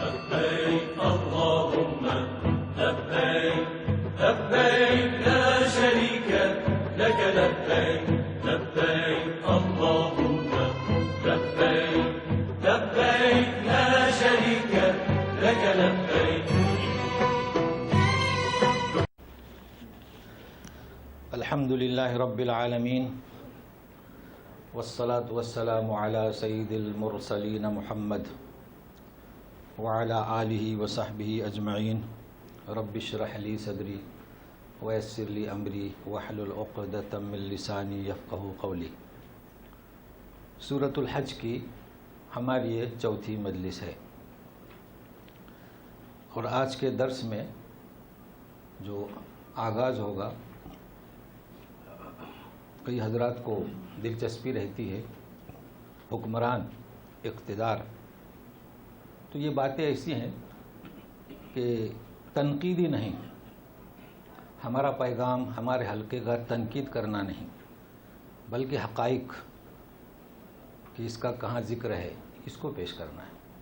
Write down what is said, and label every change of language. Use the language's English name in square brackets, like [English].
[Arabic] لبیک اللهم لبیک لبیک لا شریک لک لبیک لبیک اللهم لبیک لبیک لا شریک لک لبیک. الحمد لله رب العالمين والصلاة والسلام على سيد المرسلين محمد وعلى آله وصحبه أجمعين. رب اشرح لي صدري ويسر لي أمري واحلل عقدة من لساني يفقهوا قولي. [Urdu] سورۃ الحج کی ہماری یہ چوتھی مجلس ہے، اور آج کے درس میں جو آغاز ہوگا، کئی حضرات کو دلچسپی رہتی ہے حکمران اقتدار، تو یہ باتیں ایسی ہیں کہ تنقیدی نہیں، ہمارا پیغام ہمارے حلقے کا تنقید کرنا نہیں، بلکہ حقائق کہ اس کا کہاں ذکر ہے اس کو پیش کرنا ہے.